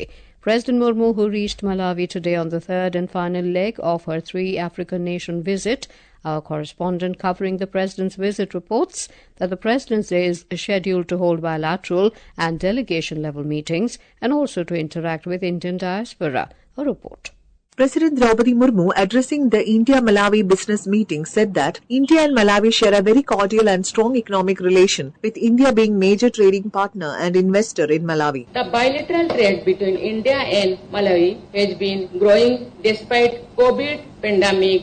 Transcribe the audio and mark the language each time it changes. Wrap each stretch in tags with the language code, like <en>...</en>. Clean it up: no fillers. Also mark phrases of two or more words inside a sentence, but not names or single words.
<en>President Murmu, who reached Malawi today on the third and final leg of her three-African nation visit, our correspondent covering the President's visit reports that the President is scheduled to hold bilateral and delegation-level meetings and also to interact with Indian diaspora. A report. President Droupadi Murmu, addressing the India-Malawi business meeting, said that India and Malawi share a very cordial and strong economic relation, with India being major trading partner and investor in Malawi. The bilateral trade between India and Malawi has been growing despite COVID pandemic.</en>